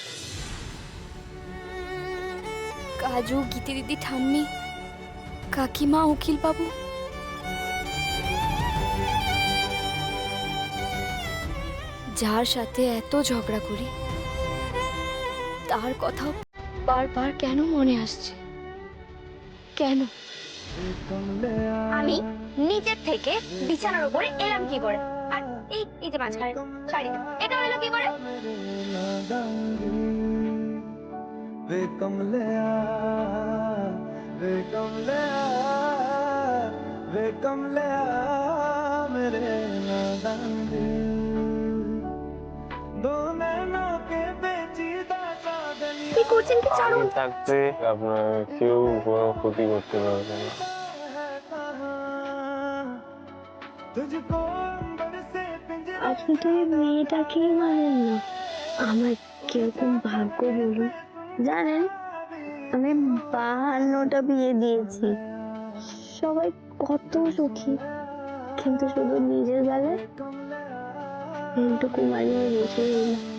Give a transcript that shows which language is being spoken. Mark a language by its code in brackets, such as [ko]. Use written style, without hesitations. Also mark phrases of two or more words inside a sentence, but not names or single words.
[bn] কাজু, গীতি দিদি, ঠাম্মি, কাকিমা, উকিল বাবু, যার সাথে এত ঝগড়া করি তার কথা বারবার কেন মনে আসছে? কেন? আমি নিচের থেকে বিছানার উপরে এলাম কি করে? আর এই যে মাঝখানে শাড়িটা, এটা হলো কি করে? [hi] वे कमलिया वे कमलिया वे कमलिया मेरे नादान दिल दो नैनों के पेचीदा चांदनी [bn] কি করছেন কি চারুন? থাকতে আপনার কেউ কোনো ক্ষতি করতে পারবে না। [hi] तुझको अंबर से पिंजरे [bn] আপনি তো এই মেয়েটাকেই মানেন না। আমার কিরকম ভাগ্য বলুন। জানেন, আমি 52টা বিয়ে দিয়েছি, সবাই কত সুখী, কিন্তু শুধু নিজের বেলায় এইটুকু মানিয়ে বসে রইলাম।